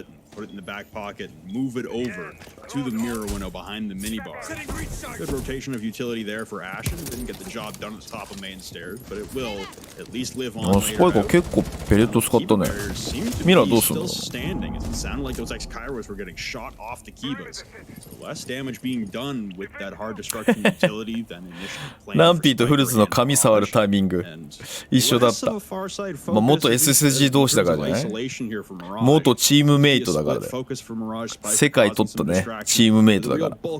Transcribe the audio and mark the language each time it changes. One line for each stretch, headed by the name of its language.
English: Put it in the back pocket, move it over to the mirror window behind the minibar. Good rotation of utility there for Ashen. Didn't get the job done at the top of main stairs, but it will at least live on.
Japanese: スパイク結構ペレット使ったね。ミラーどうすんの？
English: Standing as it sounded like those ex-Kairos were getting shot off the Kibas. So less damage being done with that hard destruction utility than initially planned.
Japanese: ランピーとフルズの髪触るタイミング一緒だった。まあ元 SSG 同士だからじゃない？元チームメイトだからだよ。世界取ったねチームメイトだから。